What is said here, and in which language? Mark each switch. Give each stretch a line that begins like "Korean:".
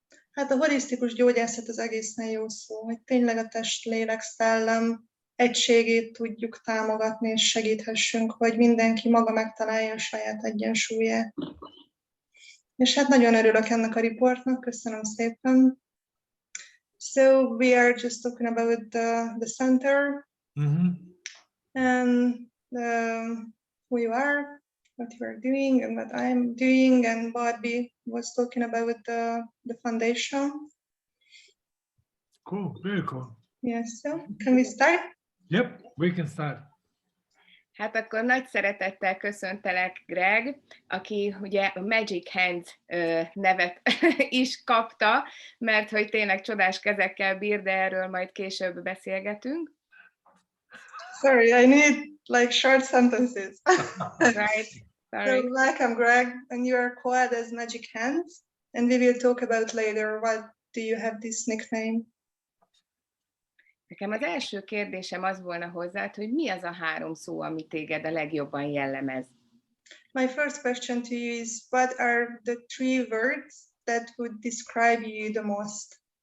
Hungarian: Hát a holisztikus gyógyászat az egészen jó szó, hogy tényleg a test, lélek, szellem egységét tudjuk támogatni, és segíthessünk, hogy mindenki maga megtalálja a saját egyensúlyát. És hát nagyon örülök ennek a riportnak, köszönöm szépen.
English: So we are just talking about the center. And who you are, what you are doing, and what I'm doing, and Barbi was talking about the foundation. Cool, very cool. Yes, so can we start? Yep, we can start.
Hungarian: Hát akkor nagy szeretettel köszöntelek, Greg, aki ugye a Magic Hands nevet is kapta, mert hogy tényleg csodás kezekkel bír, de erről majd később beszélgetünk.
English: Sorry, I need like short sentences. Right. Sorry. So welcome, Greg, and you are called as Magic Hands, and we will talk about later what do you have this nickname.
Hungarian: Nekem az első kérdésem az volna hozzád, hogy mi az a 3 szó, ami téged a legjobban jellemez?
English: My first question to you is, what are the 3 words that would describe you the most?